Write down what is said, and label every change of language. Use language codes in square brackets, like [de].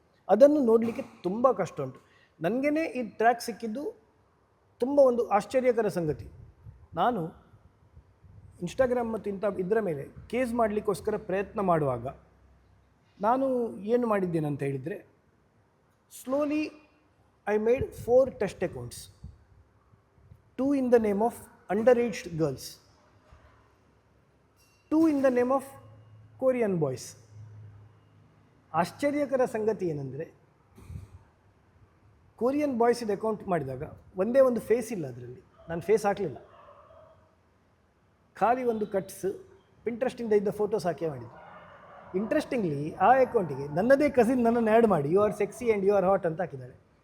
[kn] ಅದನ್ನು ನೋಡಲಿಕ್ಕೆ ತುಂಬ ಕಷ್ಟ ಉಂಟು. ನನಗೇ ಈ ಟ್ರ್ಯಾಕ್ ಸಿಕ್ಕಿದ್ದು ತುಂಬ ಒಂದು ಆಶ್ಚರ್ಯಕರ ಸಂಗತಿ. ನಾನು ಇನ್ಸ್ಟಾಗ್ರಾಮ್ ಮತ್ತು ಇದರ ಮೇಲೆ ಕೇಸ್ ಮಾಡಲಿಕ್ಕೋಸ್ಕರ ಪ್ರಯತ್ನ ಮಾಡುವಾಗ ನಾನು ಏನು ಮಾಡಿದ್ದೇನೆ ಅಂತ ಹೇಳಿದರೆ, [en] Slowly I made 4 test accounts. 2 in the name of underage girls, 2 in the name of Korean boys. [kn] ಆಶ್ಚರ್ಯಕರ ಸಂಗತಿ ಏನಂದರೆ, ಕೊರಿಯನ್ ಬಾಯ್ಸಿದ ಅಕೌಂಟ್ ಮಾಡಿದಾಗ ಒಂದೇ ಒಂದು ಫೇಸ್ ಇಲ್ಲ ಅದರಲ್ಲಿ. ನಾನು ಫೇಸ್ ಹಾಕಲಿಲ್ಲ, ಖಾಲಿ ಒಂದು ಕಟ್ಸ್ ಇಂಟ್ರೆಸ್ಟಿಂದ ಇದ್ದ ಫೋಟೋಸ್ ಹಾಕಿ ಮಾಡಿದ್ದು. ಇಂಟ್ರೆಸ್ಟಿಂಗ್ಲಿ ಆ ಅಕೌಂಟಿಗೆ ನನ್ನದೇ ಕಸಿನ್ ನನ್ನನ್ನು ಆ್ಯಡ್ ಮಾಡಿ [en] you are sexy and you are hot [kn] ಅಂತ ಹಾಕಿದ್ದಾಳೆ.